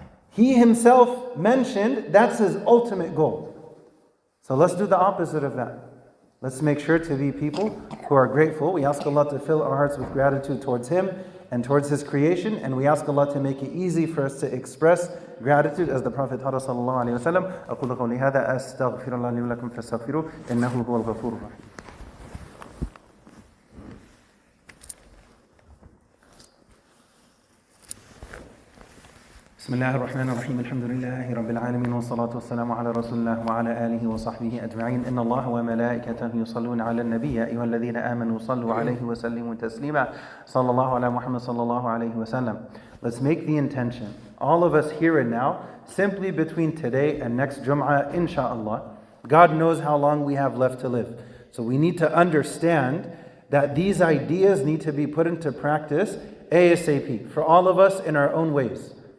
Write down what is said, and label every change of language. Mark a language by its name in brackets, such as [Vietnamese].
[English] He himself mentioned that's his ultimate goal. So let's do the opposite of that. Let's make sure to be people who are grateful. We ask Allah to fill our hearts with gratitude towards Him and towards His creation, and we ask Allah to make it easy for us to express gratitude as the Prophet taught us [Arabic] sallallahu alayhi wa sallam. أقول قولي هذا أستغفر الله لي ولكم فاستغفروه إنه هو الغفور الرحيم. بسم الله الرحمن الرحيم الحمد لله رب العالمين والصلاة والسلام على رسول الله وعلى آله وصحبه أجمعين إن الله وملائكته يصلون على النبي يا أيها الذين آمنوا صلوا عليه وسلموا تسليما صلى الله على محمد صلى الله عليه وسلم. [English] Let's make the intention, all of us here and now, simply between today and next Jum'ah, inshaAllah. God knows how long we have left to live. So we need to understand that these ideas need to be put into practice ASAP, for all of us in our own ways.